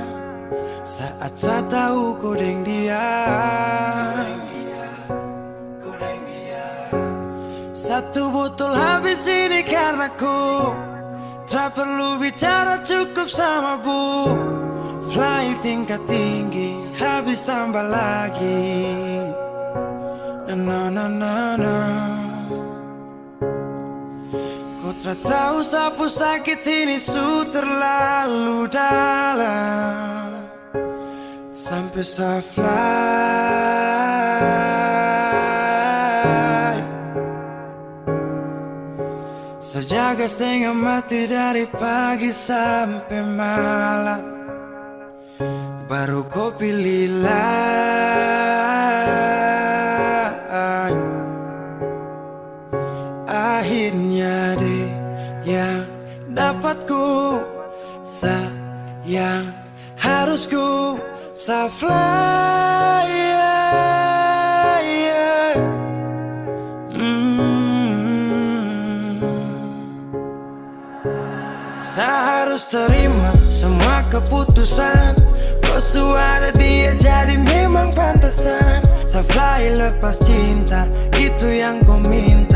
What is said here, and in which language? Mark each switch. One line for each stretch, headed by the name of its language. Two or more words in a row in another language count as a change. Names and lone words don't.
Indonesian: Saat saya tahu ku deng dia, satu botol habis ini karena ku tak perlu bicara, cukup sama bu. Fly tingkat tinggi, habis tambah lagi. Na na na na. Ku tak tahu sapu sakit ini su terlalu dalam, sampai saya fly. Saya jaga setengah mati dari pagi sampai malam, baru kau pilih lain. Akhirnya deh yang dapat ku sayang, harus ku fly,
English: yeah, yeah.
Indonesian: Saya harus terima semua keputusan, kau ada dia jadi memang pantasan. Saya fly lepas cinta, itu yang kau minta.